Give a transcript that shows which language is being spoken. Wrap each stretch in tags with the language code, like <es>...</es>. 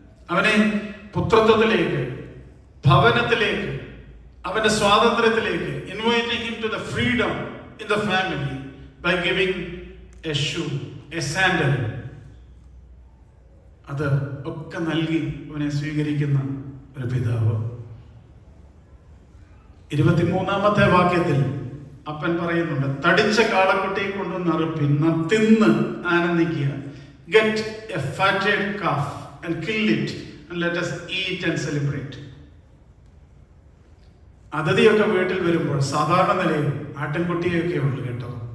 <ml>അവനെ പുത്രത്വത്തിലേക്ക്, ഭവനത്തിലേക്ക്, അവന്റെ സ്വാതന്ത്ര്യത്തിലേക്ക്,</ml> <en>Inviting him to the freedom in the family by giving a shoe, a sandal.</en> <ml>അത് ഒക്കെ നൽകി അവനെ സ്വീകരിക്കുന്ന ഒരു പിതാവ്. 23-ാമത്തെ വാക്യത്തിൽ അപ്പൻ പറയുന്നുണ്ട്, തടിച്ച കാളക്കുട്ടിയെ കൊണ്ടുവന്ന് അറുപ്പിൻ, തിന്ന് ആനന്ദിക്കുക.</ml> <en>Get a fatted calf and kill it and let us eat and celebrate.</en> <ml>അതിഥിയൊക്കെ വീട്ടിൽ വരുമ്പോൾ സാധാരണ നിലയിൽ ആട്ടിൻകുട്ടിയൊക്കെ ഉള്ളു കേട്ടോ.</ml>